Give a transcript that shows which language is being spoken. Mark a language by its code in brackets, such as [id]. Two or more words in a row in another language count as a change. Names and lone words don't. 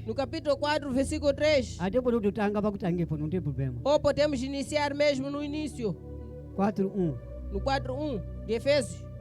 [pt] no capítulo 4, versículo 3. [sn] Ate pano totanga pakutangepo [pt] não tem problema. Ou podemos iniciar mesmo no início, 4:1. no 4:1 de Efésios.